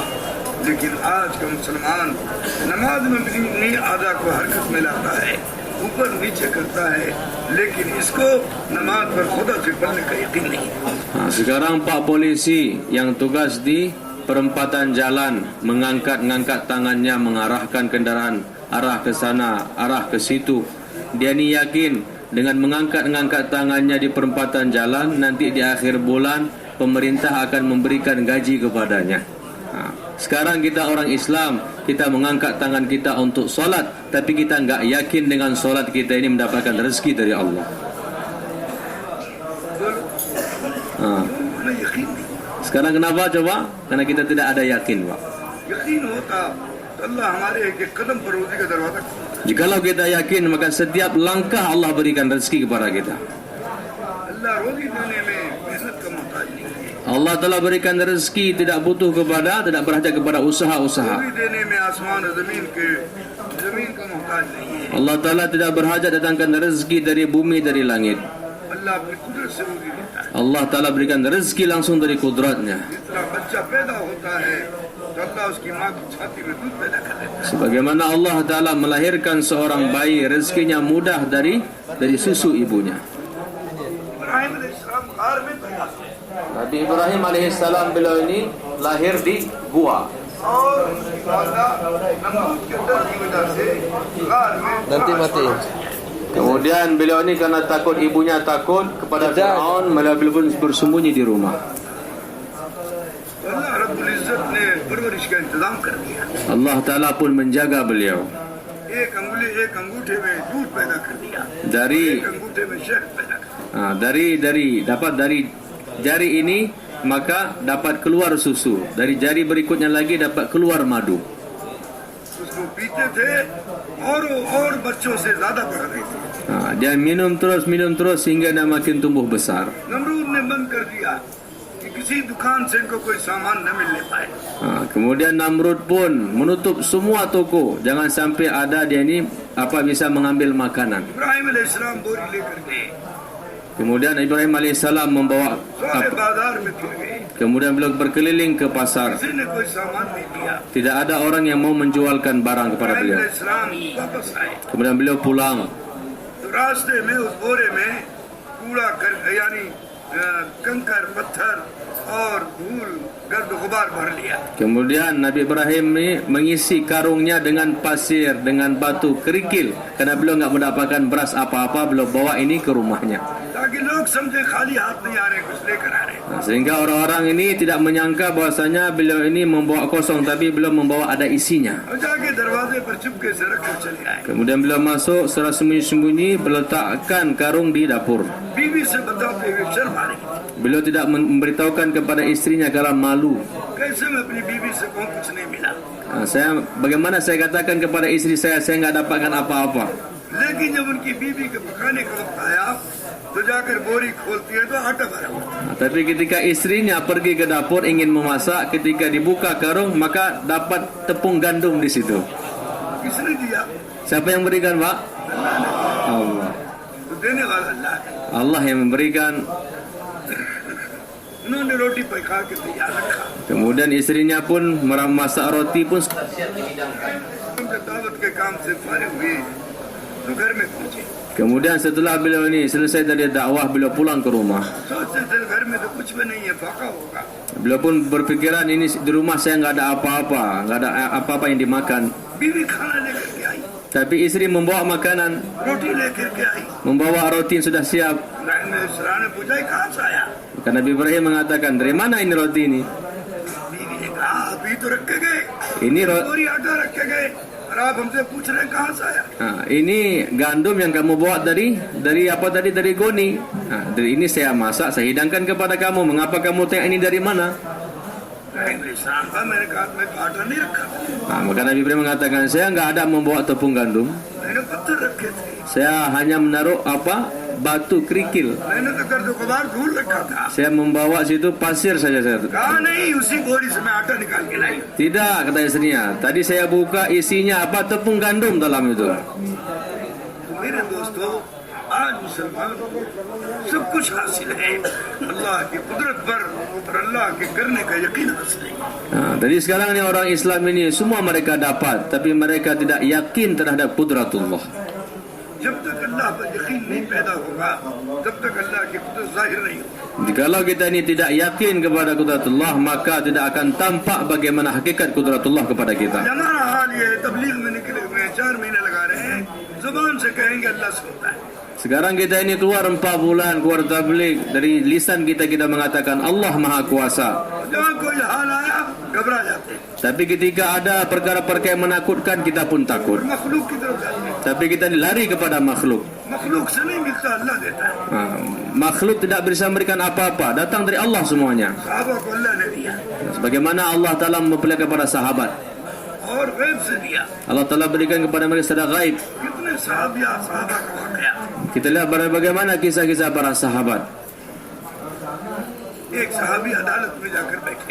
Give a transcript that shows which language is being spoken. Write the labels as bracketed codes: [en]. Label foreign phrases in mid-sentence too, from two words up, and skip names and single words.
[hi] लेकिन आज का मुसलमान नमाज में अपनी आदा को हरकत में लाता है, ऊपर नीचे करता है, लेकिन इसको नमाज पर खुदा से पढ़ने का यकीन नहीं। [id] Sekarang Pak Polisi yang tugas di perempatan jalan mengangkat tangannya, mengarahkan kendaraan arah ke sana, arah ke situ. Dia ni yakin dengan mengangkat tangannya di perempatan jalan, nanti di akhir bulan pemerintah akan memberikan gaji kepadanya. Sekarang kita orang Islam, kita mengangkat tangan kita untuk solat, tapi kita enggak yakin dengan solat kita ini mendapatkan rezeki dari Allah. Sekarang kenapa coba? Karena kita tidak ada yakin, Pak. [hi] यकीन होता तो अल्लाह हमारे एक एक कदम पर रोजी का दरवाजा खोलता। [id] Jikalau kita yakin, maka setiap langkah Allah berikan rezeki kepada kita. [hi] अल्लाह रोजी देने में मेहनत का मोहताज नहीं है। [id] Allah telah berikan rezeki, tidak butuh kepada, tidak berhajat kepada usaha-usaha. [hi] रोजी देने में आसमान और जमीन का मोहताज नहीं है। [id] Allah Ta'ala tidak berhajat datangkan rezeki dari bumi, dari langit. [hi] अल्लाह अपनी कुदरत से रोजी देता है। [id] Allah Ta'ala berikan rezeki langsung dari kudratnya. [hi] जितना बच्चा पैदा होता है तो अल्लाह उसकी माँ की छाती में दूध पैदा कर देता है। [id] Sebagaimana Allah Ta'ala melahirkan seorang bayi, rezekinya mudah dari susu ibunya. [hi] इब्राहिम अलैहिस्सलाम गार में पैदा हुए [id] Nabi Ibrahim alaihissalam beliau ini lahir di gua. [hi] और नमरूद के डर की वजह से गार में [id] Nanti mati. Kemudian beliau ini karena takut, ibunya takut kepada Fir'aun, malah beliau pun bersembunyi di rumah. [hi] अल्लाह [ar] رب العزة [hi] ने परवरिश का इंतजाम कर दिया। [id] Allah Ta'ala pun menjaga beliau. [hi] एक अंगूठे में दूध पैदा कर दिया, [id] Dari [hi] एक अंगूठे में शहद पैदा कर दिया। [id] dapat dari jari ini maka dapat keluar susu. Dari jari berikutnya lagi dapat keluar madu. [hi] उसको पीते थे और बच्चों से ज्यादा बढ़ रही थी। [id] Dia minum terus sehingga dia makin tumbuh besar. [hi] नमरूद ने बंद कर दिया कि किसी दुकान से इनको कोई सामान न मिलने पाए। [id] Kemudian Namrud pun menutup semua toko, jangan sampai ada dia ni bisa mengambil makanan. [hi] इब्राहिम अलैहिस्सलाम बोरी लेकर गए, [id] Kemudian Ibrahim alaihissalam membawa [hi] सारे बाजार में फिर गए, [id] kemudian beliau berkeliling ke pasar. [hi] किसी ने कोई सामान नहीं दिया। [id] Tidak ada orang yang mau menjualkan barang kepada [hi] इब्राहिम [id] beliau. [hi] अलैहिस्सलाम वापस आए [id] Kemudian beliau pulang. [hi] तो रास्ते में उस बोरे में कूड़ा यानी कंकर पत्थर और धूल गर्द गुबार भर लिया। [id] Kemudian Nabi Ibrahim ini mengisi karungnya dengan pasir, dengan batu kerikil. Karena beliau enggak mendapatkan beras apa-apa, beliau bawa ini ke rumahnya. [hi] ताकि लोग समझे खाली हाथ नहीं आ रहे, कुछ लेकर आ रहे। [id] Sehingga orang-orang ini tidak menyangka bahwasanya beliau ini membawa kosong, tapi beliau membawa ada isinya. [hi] और जाके दरवाजे पर चुपके से रखकर चले आए। [id] Kemudian beliau masuk secara sembunyi-sembunyi, meletakkan karung di dapur. [hi] बीवी से बताते हुए शर्म आ रही, [id] Beliau tidak memberitahukan kepada istrinya karena malu. [hi] कैसे मैं अपनी बीवी से कहूँ कुछ नहीं मिला। [id] Bagaimana saya katakan kepada istri saya enggak dapatkan apa-apa. [hi] लेकिन जब उनकी बीवी के पकाने का वक्त आया तो जाकर बोरी खोलती है तो आटा भरा हुआ। [id] Tapi ketika istrinya pergi ke dapur ingin memasak, ketika dibuka karung maka dapat tepung gandum di situ. [hi] किसने दिया? [id] Siapa yang berikan, Pak? Allah. [hi] तो देने वाला अल्लाह है। [id] Allah yang memberikan. [hi] उन्होंने रोटी पका के तैयार रखा। [id] Kemudian istrinya pun memasak roti pun. [hi] उनके दावत के काम से फारिग हुए तो घर में पहुंचे। [id] Kemudian setelah beliau ini selesai dari dakwah, beliau pulang ke rumah. [hi] सोचते थे घर में तो कुछ भी नहीं है, फाका होगा। [id] Beliau pun berpikiran ini di rumah saya enggak ada apa-apa, enggak ada apa-apa yang dimakan. [hi] बीवी खाना लेकर के आई, [id] Tapi isteri membawa makanan, [hi] रोटी लेकर के आई। [id] membawa roti yang sudah siap. [hi] इब्राहिम अलैहिस्सलाम ने पूछा, "ये कहाँ से आया?" [id] Maka Nabi Ibrahim mengatakan, dari mana ini roti ini? [hi] बीवी ने कहा, "अभी तो रखे गए, [id] Ini [hi] पूरी आटा रखे गए और आप हमसे पूछ रहे हैं कहाँ से आया?" [id] ini gandum yang kamu bawa dari apa tadi, dari Goni. Dari ini saya masak, saya hidangkan kepada kamu. Mengapa kamu tanya ini dari mana? [hi] इब्राहिम अलैहिस्सलाम का मैंने कहा, "मैं तो आटा नहीं रखा, [id] Maka Nabi Ibrahim mengatakan, saya enggak ada membawa tepung gandum. [hi] मैंने पत्थर रखे थे, [id] Saya hanya menaruh batu kerikil. [hi] मैंने तो गर्द गुबार धूल रखा था।" [id] Saya membawa situ pasir saja saya. [hi] कहा, "नहीं, उसी बोरी से मैं आटा निकाल के लाई हूँ।" [id] Tidak, kata istrinya. Tadi saya buka isinya apa, tepung gandum dalam itu. [hi] मेरे दोस्तों, आज मुसलमान सब कुछ हासिल है, अल्लाह की कुदरत पर और अल्लाह के करने का यकीन हासिल है। [id] Jadi sekarang ni orang Islam ini semua mereka dapat, tapi mereka tidak yakin terhadap kudratullah. [hi] जब तक अल्लाह पर यकीन नहीं पैदा होगा, तब तक अल्लाह की कुदरत जाहिर नहीं होगी। [id] Jikalau kita ini tidak yakin kepada kudratullah, maka tidak akan tampak bagaimana hakikat kudratullah kepada kita. [hi] हमारा हाल ये है, तबलीग में निकले हुए हैं, 4 महीने लगा रहे हैं, जुबान से कहेंगे अल्लाह सुनता है। [id] Sekarang kita ini keluar 4 bulan, keluar tabligh, dari lisan kita mengatakan Allah Maha Kuasa. [hi] जहाँ कोई हाल आया घबरा जाते हैं, [id] Tapi ketika ada perkara-perkara yang menakutkan, kita pun takut. [hi] मखलूक की तरफ जाते हैं। [id] Tapi kita lari kepada makhluk. [hi] मखलूक से नहीं मिलता, अल्लाह देता है। [id] Makhluk tidak bisa memberikan apa-apa, datang dari Allah semuanya. [hi] सहाबा को अल्लाह ने दिया [id] Sebagaimana Allah Ta'ala memperlihatkan kepada sahabat, [hi] और गैब से दिया। [id] Allah Ta'ala berikan kepada mereka secara gaib. [hi] कितने सहाबा का वाकया। [id] Kita lihat bagaimana kisah-kisah para sahabat. [hi] एक सहाबी अदालत में जाकर बैठे,